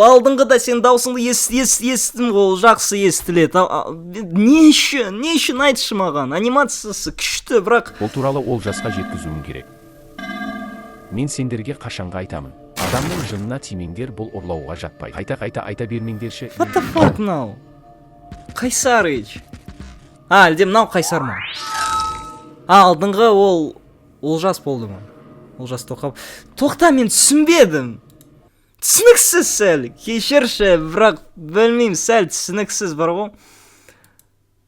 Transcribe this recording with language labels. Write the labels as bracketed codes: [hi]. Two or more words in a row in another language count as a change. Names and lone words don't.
[kk] Алдыңғыда сен даусыңды естідім ғой, жақсы естіледі. Не үшін айтшы маған? Анимациясы күшті, бірақ... Бұл туралы ол жасқа жеткізуім керек. Мен сендерге қашанға айтамын. Адамның жынына тимеңдер, бұл ұрлауға жатпайды. Қайта айта бермеңдерші. [en] What the fuck now? [kk] Қайсарыч. Әлде мынау Қайсар ма? Алдыңғы ол жас болды ма? Ол жас тоқта, мен түсінбедім. Түсініксіз сәл. Кешірші, бірақ білмеймін, сәл түсініксіз бар ғой.